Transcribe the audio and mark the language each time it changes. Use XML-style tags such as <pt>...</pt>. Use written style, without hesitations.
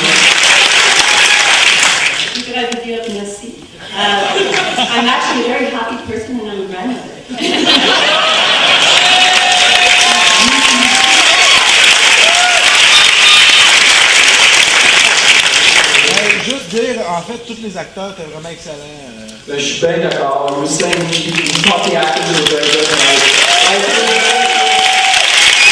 <fr>Je voudrais vous dire merci.</fr> <en>I'm actually a very happy person and I'm a grandmother.</en> <fr>Juste dire, en fait, tous les acteurs étaient vraiment excellents. Je suis bien d'accord.</fr> <en>I was saying, you thought the actors were very good.</en>